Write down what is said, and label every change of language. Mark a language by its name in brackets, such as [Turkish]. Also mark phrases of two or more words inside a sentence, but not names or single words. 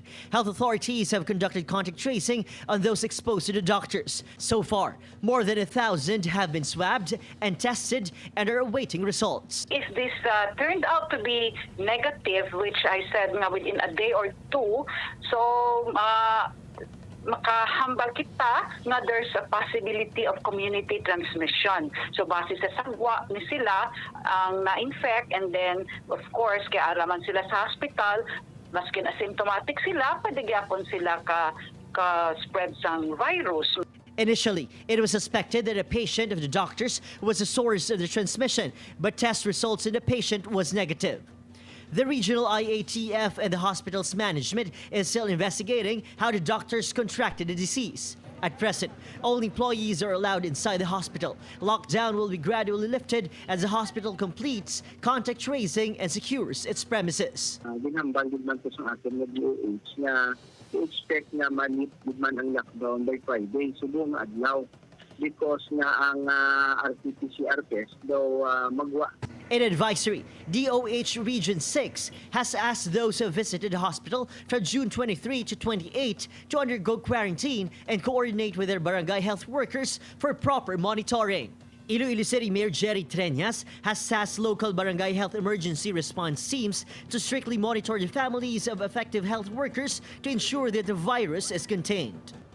[English] Health authorities have conducted contact tracing on those exposed to the doctors. So far, more than 1,000 have been swabbed and tested and are awaiting results. If this turned out to be negative, which I said within a day or two, so [Hiligaynon] makahambal kita na [English] there's a possibility of community transmission. [Hiligaynon] So base sa sagwa ni sila ang na-infect, [English] and then of course [Hiligaynon] kaya araman sila sa hospital, maskin asymptomatic sila, pwede gyapon sila ka spread sang virus. [English] Initially, it was suspected that a patient of the doctors was the source of the transmission, but test results in the patient was negative. The regional IATF and the hospital's management is still investigating how the doctors contracted the disease. At present, all employees are allowed inside the hospital. Lockdown will be gradually lifted as the hospital completes contact tracing and secures its premises. [Hiligaynon] Ginambal man po sa ating DOH na i-expect na manip man ang lockdown by Friday, so buong adlaw, because na ang [English] RT-PCR test [Hiligaynon] daw magwa. [English] In advisory, DOH Region 6 has asked those who visited the hospital from June 23 to 28 to undergo quarantine and coordinate with their barangay health workers for proper monitoring. Iloilo City Mayor Jerry Treñas has tasked local barangay health emergency response teams to strictly monitor the families of affected health workers to ensure that the virus is contained.